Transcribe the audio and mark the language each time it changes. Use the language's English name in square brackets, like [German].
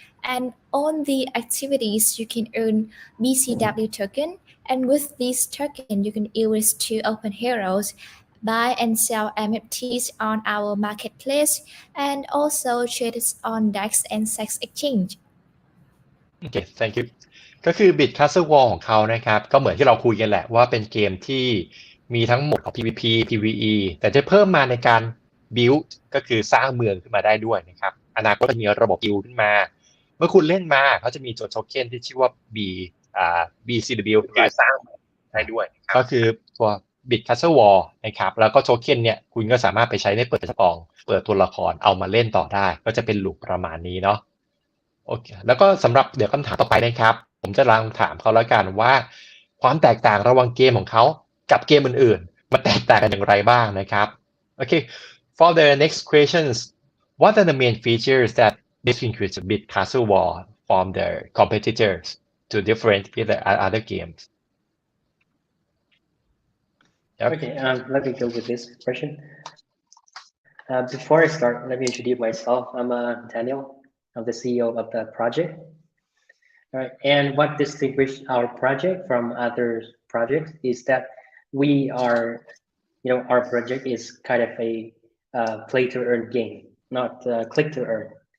[English] And on the activities, you can earn BCW token, and with this token, you can use to open heroes, buy and sell MFTs on our marketplace, and also trade on DEX and SEX exchange. Okay, thank you. [Thai] ก็คือ Bit CastleWar ของเขานะครับก็เหมือนที่เราคุยกันแหละว่าเป็นเกมที่มีทั้งหมดของ PVP PVE แต่จะเพิ่มมาในการ build ก็คือสร้างเมืองขึ้นมาได้ด้วยนะครับอนาคตจะมีระบบ guild ขึ้นมาเมื่อคุณเล่นมาเขาจะมีโทเค็นที่ชื่อว่า BCW คือสร้างได้ด้วยก็คือตัว Bit CastleWar นะครับแล้วก็โทเค็นเนี่ยคุณก็สามารถไปใช้ในเปิดสตองเปิดตัวละครเอามาเล่นต่อได้ก็จะเป็นลูปประมาณนี้เนาะ โอเคแล้วก็สำหรับเดี๋ยวคำถามต่อไปนะครับผมจะลองถามเขาแล้วกันว่าความแตกต่างระหว่างเกมของเขากับเกมอื่นๆมันแตกต่างกันอย่างไรบ้างนะครับโอเค [English] for the next questions what are the main features that distinguish Bit CastleWar from the competitors to different with the other games? Yep. Okay, let me go with this question. Before I start, let me introduce myself. I'm Daniel. I'm the CEO of the project. All right, and what distinguishes our project from other projects is that we are, our project is kind of a play-to-earn game, not click-to-earn.